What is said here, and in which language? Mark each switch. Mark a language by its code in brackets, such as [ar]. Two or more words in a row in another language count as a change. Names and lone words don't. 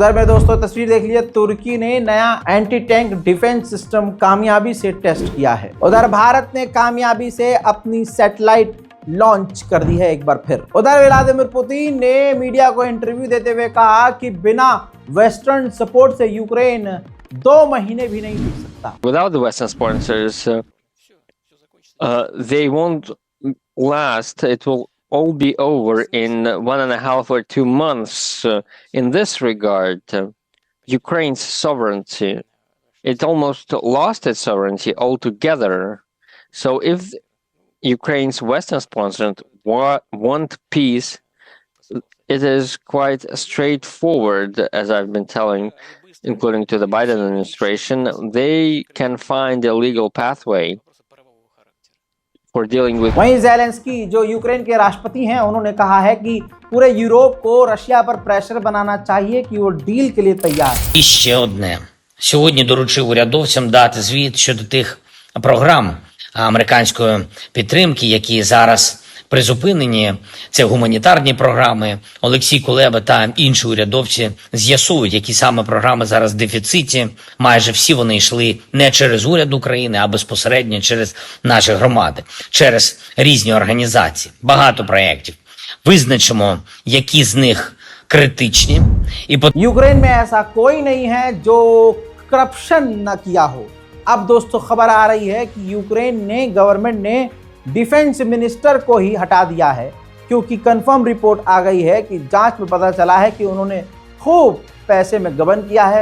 [hi] उधर मेरे दोस्तों तस्वीर देख लीजिए, तुर्की ने नया [en] anti tank defense system [hi] कामयाबी से टेस्ट किया है। उधर भारत ने कामयाबी से अपनी सैटेलाइट लॉन्च कर दी है एक बार फिर। उधर व्लादिमीर पुतिन ने मीडिया को इंटरव्यू देते हुए कहा कि बिना [en] western support [hi] से यूक्रेन 2 महीने भी नहीं टिक सकता। [en] Without the Western sponsors, they won't last. It will all be over in 1.5 or 2 months. In this regard, Ukraine's sovereignty, it almost lost its sovereignty altogether. So if Ukraine's Western sponsors want peace, it is quite straightforward, as I've been telling, including to the Biden administration. They can find a legal pathway for dealing with. [hi] वहीं ज़ेलेंस्की जो यूक्रेन के राष्ट्रपति हैं, उन्होंने कहा है कि पूरे यूरोप को रशिया पर प्रेशर बनाना चाहिए कि वो डील के लिए तैयार है। [uk] І ще одне. Сьогодні доручив урядовцям дати звіт щодо тих програм американської підтримки, які зараз призупинені. Це гуманітарні програми. Олексій Кулеба та інші урядовці з'ясують, які саме програми зараз в дефіциті. Майже всі вони йшли не через уряд України, а безпосередньо через наші громади, через різні організації. Багато проєктів. Визначимо, які з них критичні. [hi] यूक्रेन में ऐसा कोई नहीं है जो करप्शन न किया हो। अब दोस्तों खबर आ रही है कि यूक्रेन ने, गवर्नमेंट ने [en] defense minister [hi] को ही हटा दिया है, क्योंकि [en] confirm report [hi] आ गई है कि जांच में पता चला है कि उन्होंने खूब पैसे में गबन किया है।